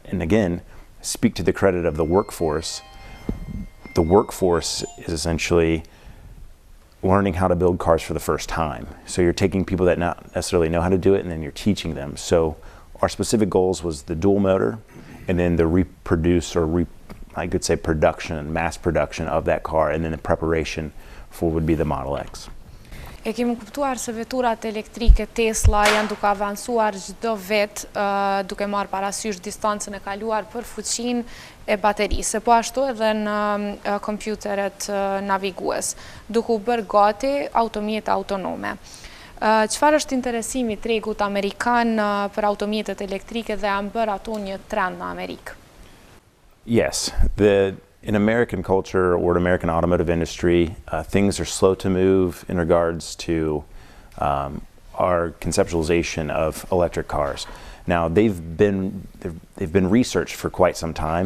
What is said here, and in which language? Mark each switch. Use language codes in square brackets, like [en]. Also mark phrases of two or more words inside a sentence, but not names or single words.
[en] And again, speak to the credit of the workforce. The workforce is essentially learning how to build cars for the first time. So you're taking people that not necessarily know how to do it, and then you're teaching them. So our specific goals was the dual motor, and then the production, mass production of that car, and then the preparation for would be the Model X. [sq] E kemi kuptuar se veturat elektrike Tesla janë duke avancuar çdo vit, duke marrë parasysh distancën e kaluar për fuqinë e baterisë, po ashtu edhe në kompjuteret navigues, duke u bërë gati automjete autonome. Çfarë është interesimi i tregut amerikan për automjetet elektrike dhe janë bërë ato një trend në Amerikë? [en] Yes, in American culture or American automotive industry, things are slow to move in regards to our conceptualization of electric cars. Now, they've been researched for quite some time.